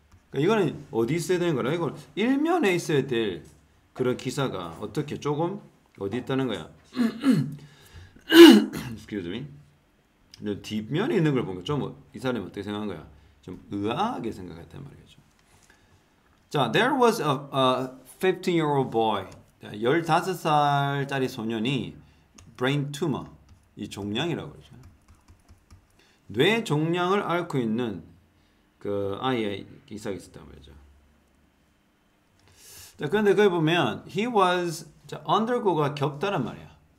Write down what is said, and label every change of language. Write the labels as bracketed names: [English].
[Korean] 그러니까 이거는 어디 있어야 되는 거라. 이걸 일면에 있어야 될 그런 기사가 어떻게 조금 어디 있다는 거야. [English] Excuse me. [Korean] 뒷면에 있는 걸 보니까 좀 이 사람이 어떻게 생각한 거야? 좀 의아하게 생각했단 말이죠. [English] 자, there was a 15-year-old boy. [Korean] 15살짜리 소년이 [English] brain tumor, [Korean] 이 종양이라고 그러죠. 뇌 종양을 앓고 있는 그 아이의 기사가 있었단 말이죠. 자, 그런데 거기 보면 [English] he was, [Korean] 자, undergo가 겪다란 말이야.